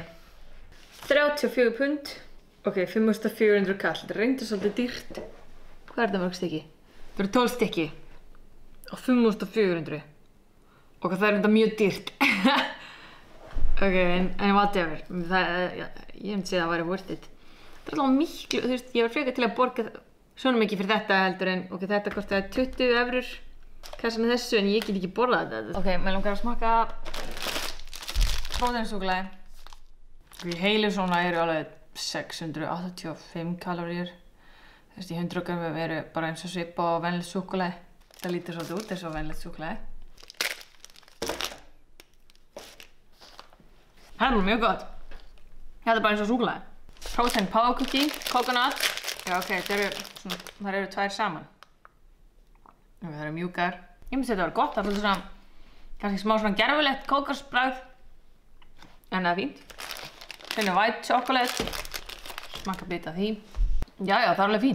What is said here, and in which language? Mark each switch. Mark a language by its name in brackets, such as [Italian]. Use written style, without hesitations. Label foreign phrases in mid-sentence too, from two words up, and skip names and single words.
[Icelandic] 34 pund. Ok, 5.400 kall. Þetta reyndar svolítið dýrt. Hvað er þetta mörg stykki? Það eru 12 stykki. Og 5.400. Ok, það er reyndar mjög dýrt. Ok, en whatever. Ég myndi segja að það væri [English] worth it. [Icelandic] Þetta er alltaf miklu, þú veist, ég var frekar til að borga svona mikið fyrir þetta heldur en ok, þetta kostaði 20 evrur kassan með þessu en ég get ekki borðað þetta. Ok, mér langar að smakka próteinsúkkulaði. Ok, heilu svona eru alveg 685 kaloríur. Þú veist, í 100 grömmum eru bara eins og svipa á venjulegt súkkulaði. Það lítur svolítið út eins og venjulegt súkkulaði. Það er mjög gott. Þetta er bara eins og súkkulaði. [English] Protein power cookie, coconut. [Icelandic] Já, ok, það eru tvær saman. Ok, það eru mjúkar. Ég myndi að þetta var gott, það er svona, kannski smá svona gerfulegt kókosbragð. En það er fínt. Hérna [English] white chocolate. [Icelandic] Smakka bita því. Já, það er alveg fínt.